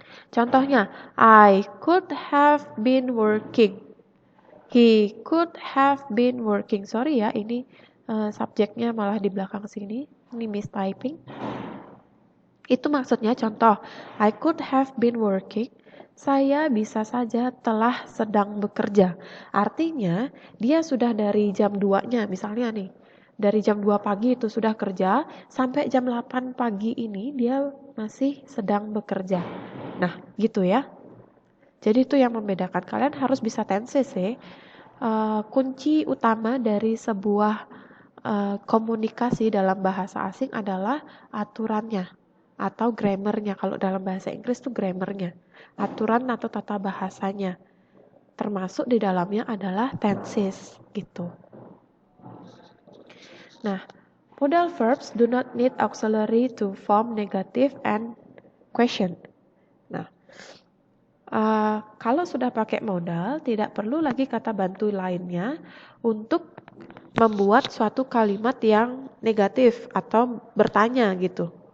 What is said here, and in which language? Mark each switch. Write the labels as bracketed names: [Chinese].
[English] Contohnya, I could have been working. He could have been working. [Indonesian] Sorry ya, ini subjeknya malah di belakang sini. [English] Ini mistyping. [Indonesian] Itu maksudnya contoh, [English] I could have been working. [Indonesian] Saya bisa saja telah sedang bekerja. Artinya, dia sudah dari jam 2-nya, misalnya nih. Dari jam 2 pagi itu sudah kerja, sampai jam 8 pagi ini dia masih sedang bekerja. Nah, gitu ya. Jadi itu yang membedakan. Kalian harus bisa tenses ya. Kunci utama dari sebuah komunikasi dalam bahasa asing adalah aturannya atau grammarnya. Kalau dalam bahasa Inggris tuh grammarnya, aturan atau tata bahasanya. Termasuk di dalamnya adalah tenses gitu. [English] Nah, modal verbs do not need auxiliary to form negative and question. [Indonesian] Nah, kalau sudah pakai modal, tidak perlu lagi kata bantu lainnya untuk membuat suatu kalimat yang negatif atau bertanya gitu.